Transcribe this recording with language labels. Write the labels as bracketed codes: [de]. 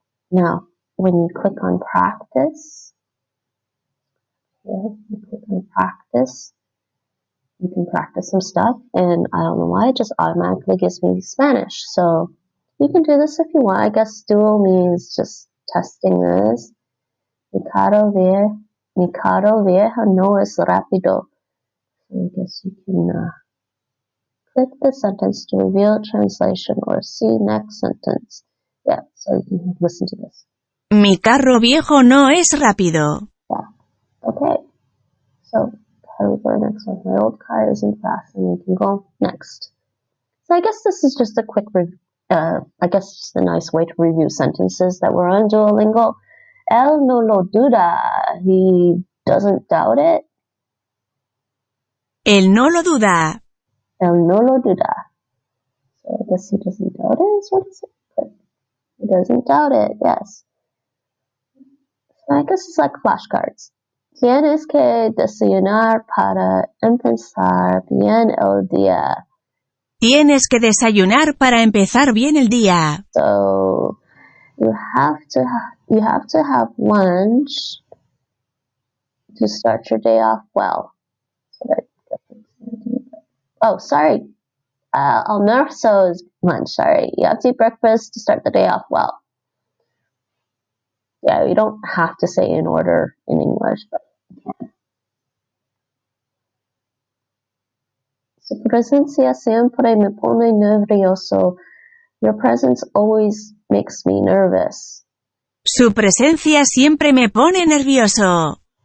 [en] Now, when you click on practice, here, you click on practice, you can practice some stuff, and I don't know why, it just automatically gives me Spanish. So you can do this if you want. I guess duo means just testing this. [es] Mi caro viejo no es rápido. [en] So I guess you can click the sentence to reveal translation or see next sentence. Yeah, so you can listen to this. [es] Mi carro viejo no es rápido. [en] Yeah, okay. So how do we go to the next one? My old car isn't fast, and you can go next. So I guess this is just a quick I guess just a nice way to review sentences that were on Duolingo. [es] Él no lo duda. [en] He doesn't doubt it. [es] Él no lo duda. Él no lo duda. [en] So I guess he doesn't doubt it is what is it? He doesn't doubt it, yes. So I guess it's like flashcards. [es] Tienes que desayunar para empezar bien el día. Tienes que desayunar para empezar bien el día. [en] So you have to have lunch to start your day off well. So oh, sorry. Almuerzo is lunch. Sorry, you have to eat breakfast to start the day off well. Yeah, you don't have to say in order in English, but you can. [es] Su presencia siempre me pone nervioso. [en] Your presence always makes me nervous. [es] Su presencia siempre me pone nervioso.